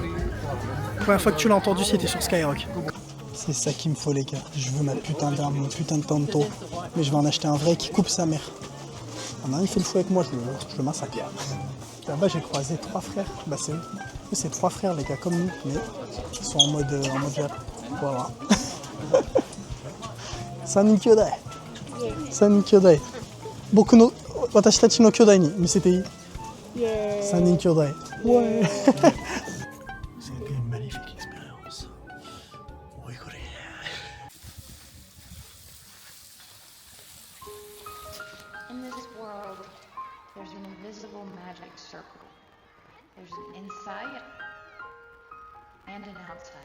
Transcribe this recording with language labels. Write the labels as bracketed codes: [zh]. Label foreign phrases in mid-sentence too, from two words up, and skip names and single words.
[fr] La première fois que tu l'as entendu, c'était sur Skyrock. C'est ça qu'il me faut, les gars. Je veux ma putain d'arme, mon putain de tanto. Mais je vais en acheter un vrai qui coupe sa mère. Il fait le fou avec moi, je le massacre. Là-bas, j'ai croisé 3 frères. Bah, c'est eux. C'est 3 frères, les gars, comme nous, mais ils sont en mode Jap. Voilà. [ja] 三人兄弟。三人兄弟. 僕の私たちの兄弟に見せていい? 三人兄弟. [fr] Ouais. C'était une magnifique expérience. Rigolez. [en] In this world, there's an invisible magic circle. There's an inside and an outside.